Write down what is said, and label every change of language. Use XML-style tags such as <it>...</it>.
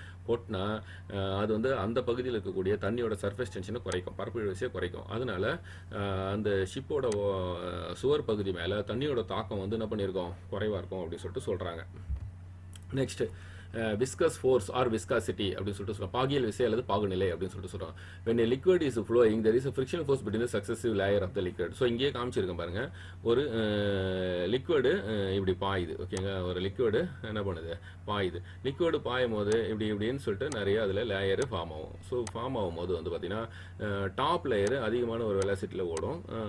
<ta>கொட்டினா அது வந்து அந்த பகுதியில் இருக்கக்கூடிய தண்ணியோட சர்ஃபேஸ் டென்ஷனை குறைக்கும், பரப்பு இழுவிசையை குறைக்கும். அதனால அந்த ஷிப்போட சுவர் பகுதி மேலே தண்ணியோட தாக்கம் வந்து என்ன பண்ணியிருக்கோம், குறைவாக இருக்கும் அப்படின்னு சொல்லிட்டு சொல்கிறாங்க.</ta> <en>next viscous force or viscosity</en> <ta>அப்படின்னு சொல்லிட்டு சொல்கிறோம். பாகியல் விசை அல்லது பாகுநிலை அப்படின்னு சொல்லிட்டு சொல்கிறோம்.</ta> <en>when a liquid is flowing there is a frictional force between the successive layer of the liquid.</en> <ta>So இங்கேயே காமிச்சிருக்கேன் பாருங்க, ஒரு லிக்விடு இப்படி பாயுது. ஓகேங்க, ஒரு லிக்விடு என்ன பண்ணுது, பாயுது. லிக்விடு பாயும் போது இப்படின்னு சொல்லிட்டு நிறைய அதில் லேயரு ஃபார்ம் ஆகும். ஸோ ஃபார்ம் ஆகும்போது வந்து பார்த்தீங்கன்னா டாப் லேயரு அதிகமான ஒரு வெலாசிட்டியில் ஓடும்.</ta>